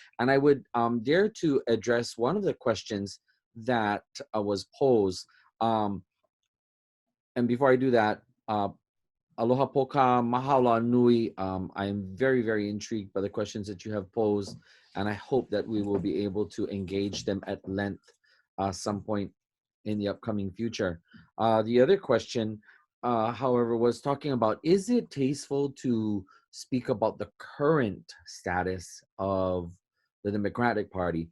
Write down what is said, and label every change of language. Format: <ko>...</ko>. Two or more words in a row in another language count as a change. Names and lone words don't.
<en>And I would dare to address one of the questions that was posed. And before I do that,</en> <haw>aloha poka, mahalo nui.</haw> <en>I am very, very intrigued by the questions that you have posed, and I hope that we will be able to engage them at length some point in the upcoming future. The other question, however, was talking about, is it tasteful to speak about the current status of the Democratic Party?</en>